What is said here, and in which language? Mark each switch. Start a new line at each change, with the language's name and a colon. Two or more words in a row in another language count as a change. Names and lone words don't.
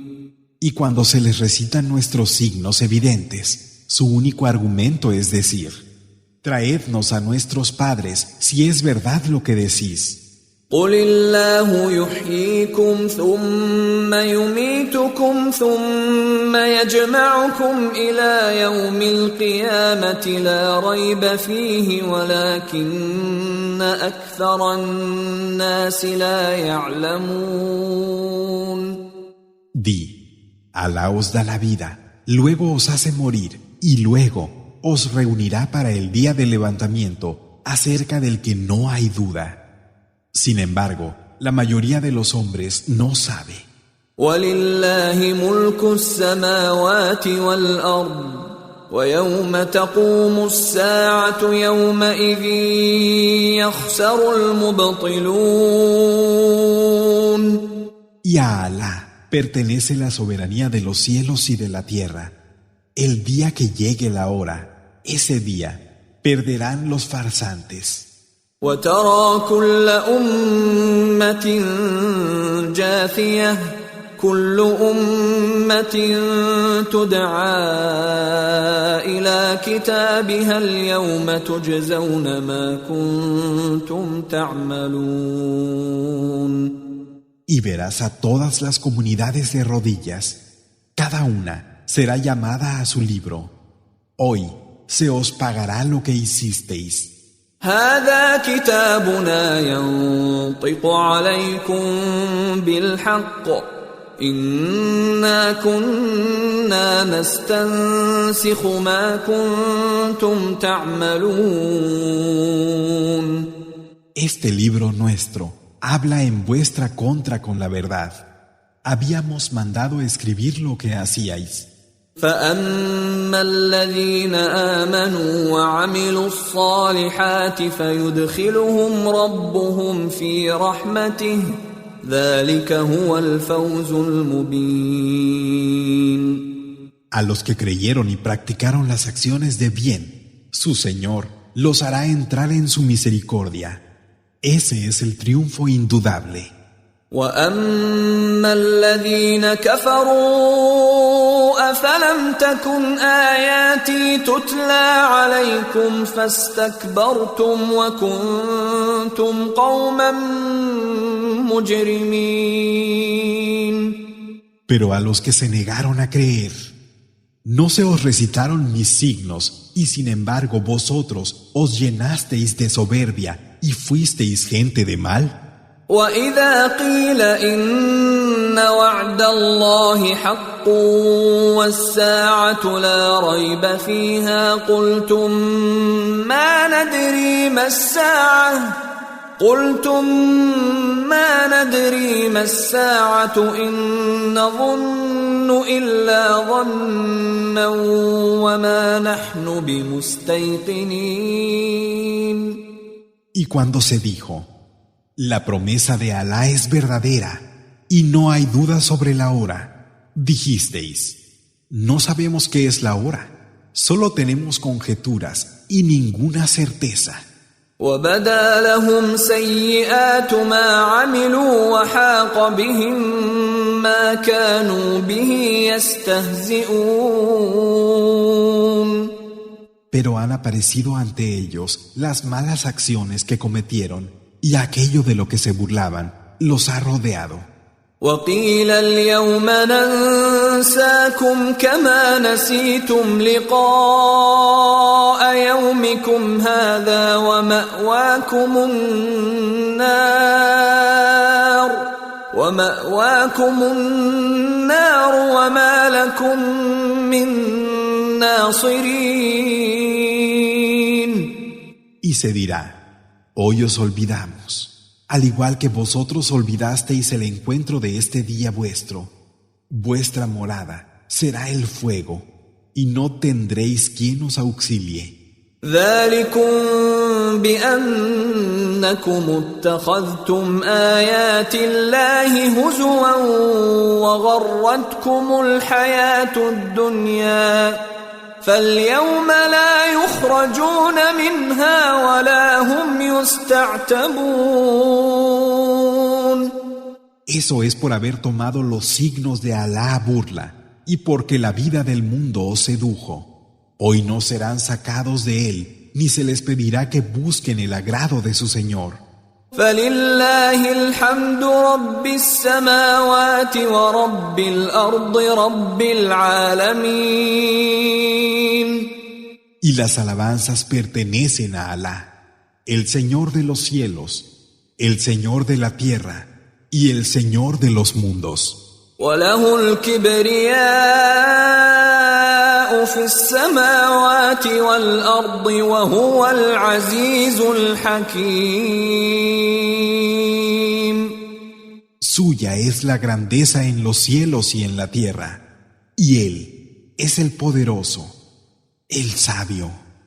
Spanish: Y cuando se les recitan nuestros signos evidentes, su único argumento es decir, traednos a nuestros padres si es verdad lo que decís.
Arabic: قل الله يحييكم ثم يميتكم ثم يجمعكم إلى يوم القيامة لا ريب فيه ولكن أكثر الناس لا يعلمون.
Spanish: Di, Alá os da la vida, luego os hace morir y luego os reunirá para el día del levantamiento acerca del que no hay duda. Sin embargo, la mayoría de los hombres no sabe.
Arabic: وَلِلَّهِ مُلْكُ السَّمَاوَاتِ وَالْأَرْضِ وَيَوْمَ تَقُومُ السَّاعَةُ يَوْمَئِذٍ يَخْسَرُ الْمُبْطِلُونَ.
Spanish: Y a Alá pertenece la soberanía de los cielos y de la tierra. El día que llegue la hora, ese día, perderán los farsantes.
Arabic: وَتَرَى كُلَّ أُمَّةٍ جَاثِيَةً كُلُّ أُمَّةٍ تُدْعَى إِلَى كِتَابِهَا الْيَوْمَ تُجْزَوْنَ مَا كُنتُمْ تَعْمَلُونَ.
Spanish: Y verás a todas las comunidades de rodillas. Cada una será llamada a su libro. Hoy se os pagará lo que hicisteis.
Arabic: هذا كتابنا ينطق عليكم بالحق إنا كنا نستنسخ ما كنتم تعملون.
Spanish: Este libro nuestro habla en vuestra contra con la verdad. Habíamos mandado escribir lo que hacíais.
Arabic: فأما الذين آمنوا وعملوا الصالحات فيدخلهم ربهم في رحمته ذلك هو الفوز المبين.
Spanish: A los que creyeron y practicaron las acciones de bien, su Señor los hará entrar en su misericordia. Ese es el triunfo indudable.
Arabic: وأما الذين كفروا أفلم تكن آياتي تتلى عليكم فاستكبرتم وكنتم قوما مجرمين.
Spanish: Pero a los que se negaron a creer, no se os recitaron mis signos y sin embargo vosotros os llenasteis de soberbia y fuisteis gente de mal.
Arabic: وإذا قيل إن وعد الله حق والساعة لا ريب فيها قلتم ما ندري ما الساعة إن نظن إلا ظنا وما نحن بمستيقنين.
Spanish: Y cuando se dijo, la promesa de Alá es verdadera y no hay duda sobre la hora, dijisteis, no sabemos qué es la hora, solo tenemos conjeturas y ninguna certeza.
Arabic: وبدا لهم سيئات ما عملوا وحاق بهم ما كانوا به يستهزئون.
Spanish: Pero han aparecido ante ellos las malas acciones que cometieron y aquello de lo que se burlaban los ha rodeado.
Arabic: وقيل اليوم ننساكم كما نسيتم لقاء يومكم هذا ومأواكم النار وما لكم من ناصرين.
Spanish: Y se dirá, hoy os olvidamos, al igual que vosotros olvidasteis el encuentro de este día vuestro. Vuestra morada será el fuego, y no tendréis quien os auxilie.
Arabic: ذلكم بأنكم اتخذتم آيات الله هزوا وغرتكم الحياة الدنيا فاليوم لا يخرجون منها ولا هم يستعتبون.
Spanish: Eso es por haber tomado los signos de Alá a burla y porque la vida del mundo os sedujo. Hoy no serán sacados de él, ni se les pedirá que busquen el agrado de su Señor.
Arabic: فلله الحمد رب السماوات ورب الأرض رب العالمين.
Spanish: Y las alabanzas pertenecen a Alá, el Señor de los cielos, el Señor de la tierra y el Señor de los mundos.
Arabic: وله الكبرياء في السماوات والأرض وهو العزيز الحكيم.
Spanish: Suya es la grandeza en los cielos y en la tierra, y Él es el poderoso, el sabio.